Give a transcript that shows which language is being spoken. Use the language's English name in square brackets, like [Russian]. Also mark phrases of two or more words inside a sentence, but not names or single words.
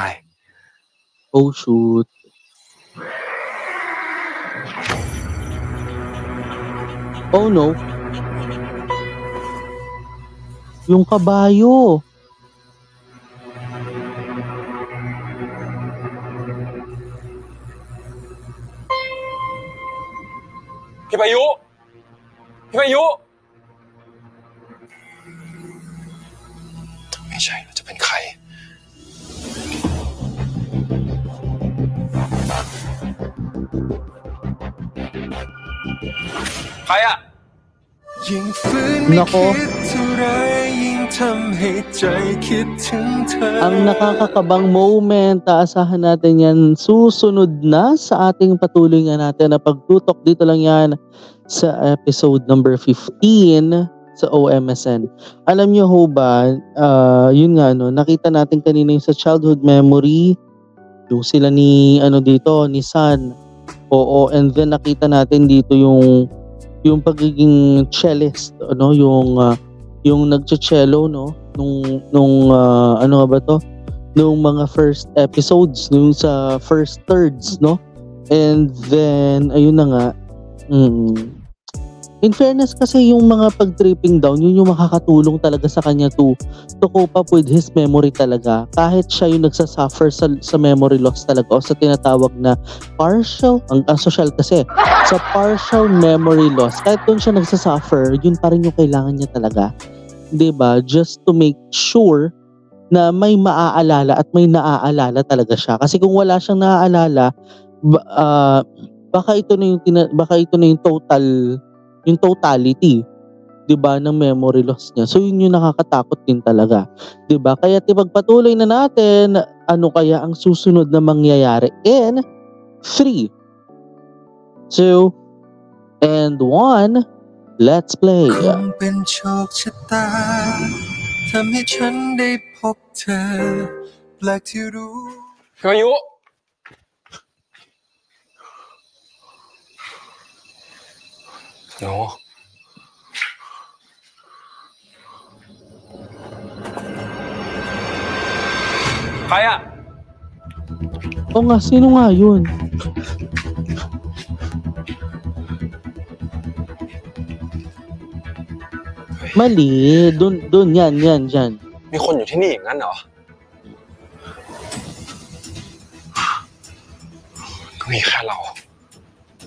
[English] Oh shoot. Oh no. [Filipino] Yung kabayo. [Thai] พี่พายุ พี่พายุ ไม่ใช่เราจะเป็นใคร ใครอะ ยิ่งฝืนไม่คิดเท่าไรยิ่งทำให้ใจคิดถึงเธอ [Filipino] Ang nakakakabang moment, aasahan natin yan susunod na sa ating patuloy nga natin na pagtutok. Dito lang yan sa [English] episode number 15 [Filipino] sa OMSN. Alam nyo ho ba, yun nga no, nakita natin kanina yung sa childhood memory, yung sila ni dito, ni San. Oo, [English] and then [Filipino] nakita natin dito yung pagiging cellist, yung nagche-cello, no, nung ano nga ba to, nung mga [English] first episodes, [Filipino] nung sa [English] first thirds, [Filipino] no, [English] and then [Filipino] ayun na nga. [English] In fairness [Filipino] kasi yung mga pag-tripping down, yun yung makakatulong talaga sa kanya [English] to cope up with his memory [Filipino] talaga. Kahit siya yung nagsasuffer sa [English] memory loss [Filipino] talaga o sa tinatawag na partial, ang social kasi, sa [English] partial memory loss, [Filipino] kahit doon siya nagsasuffer, yun pa rin yung kailangan niya talaga. 'Di ba? [English] Just to make sure [Filipino] na may maaalala at may naaalala talaga siya. Kasi kung wala siyang naaalala, baka ito na yung totality, 'di ba, ng [English] memory loss [Filipino] niya. So yun yung nakakatakot din talaga, 'di ba? Kaya ipagpatuloy na natin ano kaya ang susunod na mangyayari [English] in 3, 2, and 1. Let's play. [Thai] คงเป็นโชคชะตาทำให้ฉันได้พบเธอแปลกที่รู้ พี่พายุ โน ใครอะ [Filipino] Oo nga, sino nga yun? Mali. Dun, yan. [Thai] มีคนอยู่ที่นี่อย่างนั้นเหรอ ก็มีแค่เรา